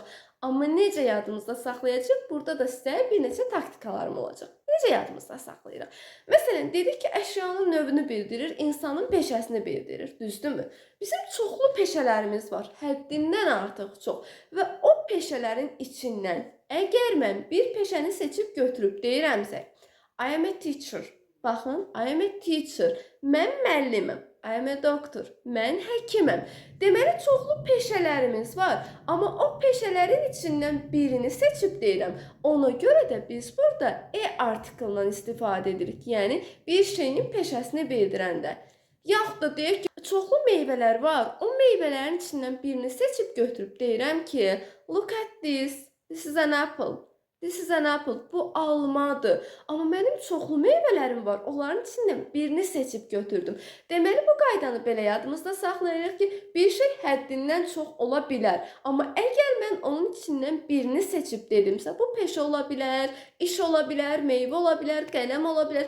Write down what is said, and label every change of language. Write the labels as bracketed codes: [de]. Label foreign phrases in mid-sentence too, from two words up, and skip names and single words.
[az] Amma necə yadımızda saxlayacaq? Burada da sizə bir neçə taktikalarım olacaq. Necə yadımızda saxlayırıq? Məsələn, dedik ki, əşyanın növünü bildirir, insanın peşəsini bildirir. Düzdürmü? Bizim çoxlu peşələrimiz var. Həddindən artıq çox. Və o peşələrin içindən əgər mən bir peşəni seçib götürüb deyirəmsə, [en] I am a teacher. Baxın, I am a teacher. [az] Mən müəlliməm. [en] I am a doctor. [az] Mən həkiməm. Deməli, çoxlu peşələrimiz var. Amma o peşələrin içindən birini seçib deyirəm. Ona görə də biz burada artikeldən istifadə edirik. Yəni, bir şeyin peşəsini bildirəndə. Yaxud da deyək ki, çoxlu meyvələr var. O meyvələrin içindən birini seçib götürüb deyirəm ki, [en] look at this. This is an apple. This is an apple. [az] Bu almadır. Amma mənim çoxlu meyvələrim var. Onların içindən birini seçib götürdüm. Deməli, bu qaydanı belə yadımızda saxlayırıq ki, bir şey həddindən çox ola bilər. Amma əgər mən onun içindən birini seçib dedimsə, bu peşə ola bilər, iş ola bilər, meyvə ola bilər, qələm ola bilər.